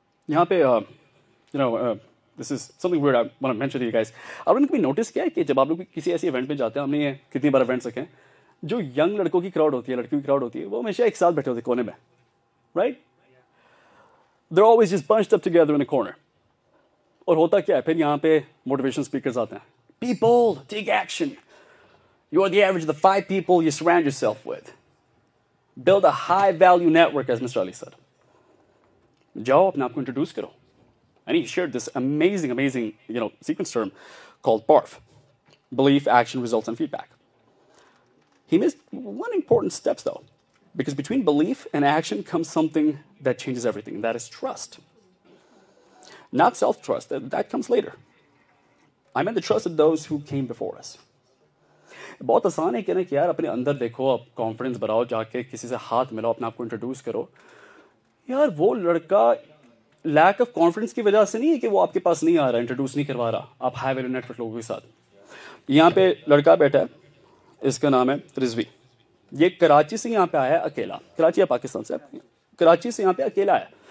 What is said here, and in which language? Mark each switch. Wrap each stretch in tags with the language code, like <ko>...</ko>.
<hi>यहाँ पे,</hi> <en>this is something weird I want to mention to you guys.</en> <hi>आपने कभी notice किया है कि जब आप लोग किसी ऐसी event में जाते हैं, हमने ये कितनी बार events रखे हैं, जो young लड़कों की crowd होती है, लड़कियों की crowd होती है, वो हमेशा एक साथ बैठे होते हैं कोने में, right?</hi> <en>They're always just bunched up together in a corner.</en> <hi>और होता क्या है फिर यहाँ पे मोटिवेशन स्पीकर्स आते हैं,</hi> <en>Be bold, take action. You are the average of the 5 people you surround yourself with. Build a high value network, as Mr. Ali said.</en> <hi>जाओ अपने आप को इंट्रोड्यूस करो.</hi> <en>And he shared this amazing sequence term called BARF, belief, action, results, and feedback. He missed one important step though, because between belief and action comes something that changes everything, and that is trust. Not self-trust, that comes later. I meant the trust of those who came before us.</en> <hi>बहुत आसान है कहना कि यार अपने अंदर देखो, अब कॉन्फिडेंस बढ़ाओ, जाके किसी से हाथ मिलाओ, अपने आप को इंट्रोड्यूस करो। यार वो लड़का लैक ऑफ कॉन्फिडेंस की वजह से नहीं है कि वो आपके पास नहीं आ रहा, इंट्रोड्यूस नहीं करवा रहा आप हाई वैल्यू नेटवर्क लोगों के साथ। यहाँ पे लड़का बैठा है, इसका नाम है रिजवी। ये कराची से यहाँ पे आया है अकेला, कराची या पाकिस्तान से, कराची से यहाँ पे अकेला है।</hi>